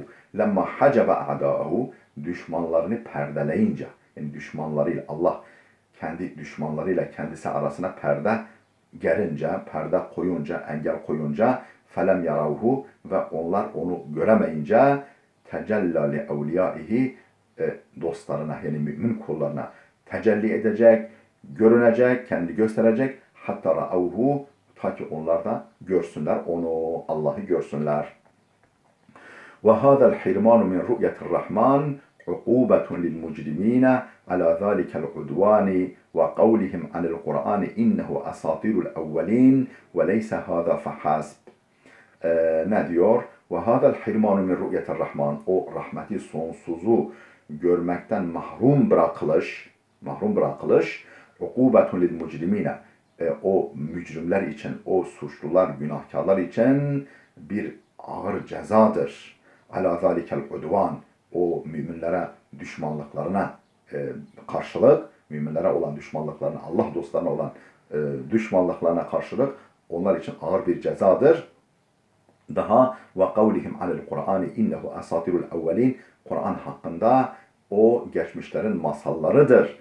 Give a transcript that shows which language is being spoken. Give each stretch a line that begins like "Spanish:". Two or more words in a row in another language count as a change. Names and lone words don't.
Arabic: لما حجب أعداءه
Turkish: düşmanlarını perdeleyince, yani düşmanlarıyla Allah kendi düşmanlarıyla kendisi arasına perde gerince, perde koyunca, engel koyunca
Arabic: فلم يروه
Turkish: ve onlar onu göremeyince
Arabic: تجلى لأوليائه
Turkish: dostlarına yani mümin kullarına tecelli edecek, görünecek, kendi gösterecek
Arabic: حتى رأوه
Turkish: ta ki onlar da görsünler onu, Allah'ı görsünler.
Arabic: وهذا الحرمان من رؤية الرحمن عقوبة للمجرمين على ذلك العدوان وقولهم عن القرآن إنه أساطير الأولين وليس هذا فحسب.
Turkish: Ne diyor?
Arabic: وَهَذَا الْحِرْمَانُ مِنْ رُؤْيَةِ الرَّحْمَانِ
Turkish: O rahmeti sonsuzu görmekten mahrum bırakılış
Arabic: عُقُوبَةٌ لِلْمُجْرِمِينَ
Turkish: O mücrimler için, o suçlular, günahkarlar için bir ağır cezadır.
Arabic: عَلَى ذَٰلِكَ الْعُدْوَانِ
Turkish: O müminlere düşmanlıklarına karşılık, müminlere olan düşmanlıklarına, Allah dostlarına olan düşmanlıklarına karşılık onlar için ağır bir cezadır.
Arabic: Daha وقولهم على القرآن إنه أساطير الأولين Kur'an
Turkish: hakkında o geçmişlerin masallarıdır.